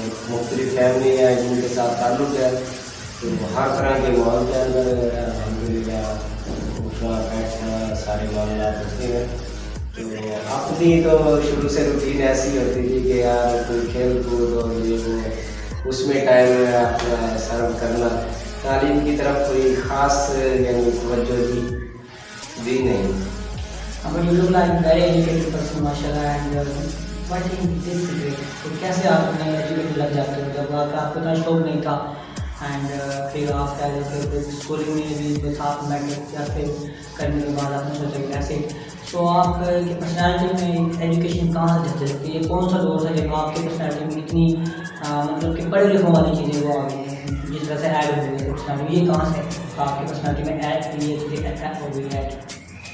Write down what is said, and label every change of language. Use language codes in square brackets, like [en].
[ur] مختلف فیملی ہیں جن کے ساتھ تعلق ہے، تو ہر طرح کے ماحول کے اندر الحمدللہ اٹھنا بیٹھنا سارے معاملات ہوتے ہیں۔ تو اپنی تو شروع سے روٹین ایسی ہوتی تھی کہ یار کوئی کھیل کود اور یہ وہ اس میں ٹائم اپنا سرو کرنا، تعلیم کی طرف کوئی خاص یعنی توجہ دی نہیں۔ [en] But you look like very educated person, mashallah, and what in this situation? [ur] تو کیسے آپ نے ایجوکیٹڈ لگ جاتے ہو جب آپ کو اتنا شوق نہیں تھا، اینڈ پھر آپ کہہ رہے تھے اسکولنگ میں بھی جو تھا میٹرک یا پھر کرنے کے بعد آپ نے سوچا کہ ایسے، تو آپ کی پرسنالٹی میں ایجوکیشن کہاں سے جاتی ہے؟ یہ کون سا دور ہے جب آپ کی پرسنالٹی میں اتنی مطلب کہ پڑھے لکھوں والی چیزیں وہ آ گئی ہیں جس طرح سے ایڈ ہو گئی ہے پرسنالٹی، یہ کہاں سے آپ کی پرسنالٹی میں ایڈ یہ چیزیں ایڈ ہو گئی ایڈ؟